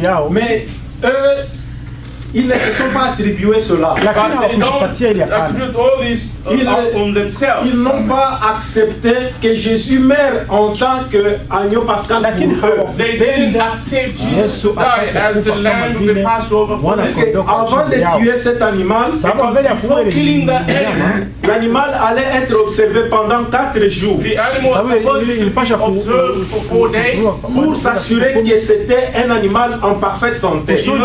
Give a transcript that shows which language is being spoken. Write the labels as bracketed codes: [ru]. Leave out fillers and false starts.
[fr] Mais eux, ils ne se sont pas attribués cela. [en] But they don't attribute all this on themselves. [fr] Ils n'ont pas accepté que Jésus meure en tant qu'agneau pascal pour eux. [en] They didn't accept Jesus to die as the lamb of the Passover for them. [fr] Parce qu'avant de tuer cet animal, [en] Before killing that animal, [fr] l'animal allait être observé pendant 4 jours [en] the animal was supposed to be observed for 4 days [fr] pour s'assurer que c'était un animal en parfaite santé.